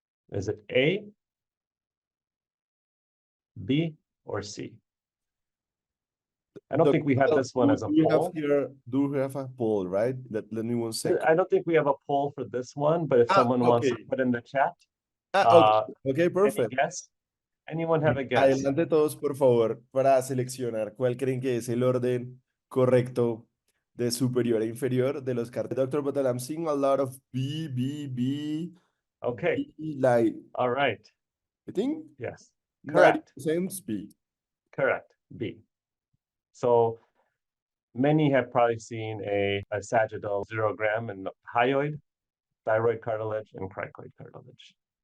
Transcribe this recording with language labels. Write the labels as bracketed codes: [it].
[en] Is it A, B, or C? I don't think we have this one as a poll. Do we have a poll, right? Let me 1 second. I don't think we have a poll for this one, but if someone wants to put in the chat. Okay, perfect. Any guess? Anyone have a guess? [es] Adelante todos, por favor, para seleccionar cuál creen que es el orden correcto de superior a inferior de los cartilages. [en] Dr. Patel, I'm seeing a lot of B. Okay. B, like, all right. I think yes. Correct. Same B. Correct. B. So many have probably seen a sagittal 0 gram in the hyoid, thyroid cartilage, and cricoid cartilage.